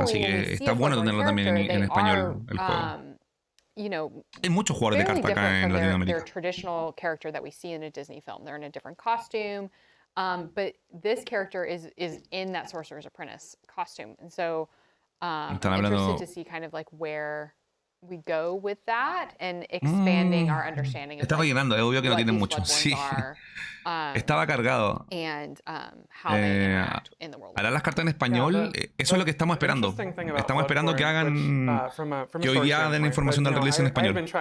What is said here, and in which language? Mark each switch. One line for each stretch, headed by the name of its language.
Spanish: Así que está bueno tenerlo también en español el juego. Hay muchos jugadores de carta acá en Latinoamérica.
English: Their traditional character that we see in a Disney film. They're in a different costume, but this character is in that Sorcerer's Apprentice costume, and so I'm interested to see kind of like where we go with that and expanding our understanding of
Spanish: Está rellenando, es obvio que no tienen mucho. Sí. Estaba cargado. Hará las cartas en español. Eso es lo que estamos esperando. Estamos esperando que hagan. Que hoy día den información del release en español.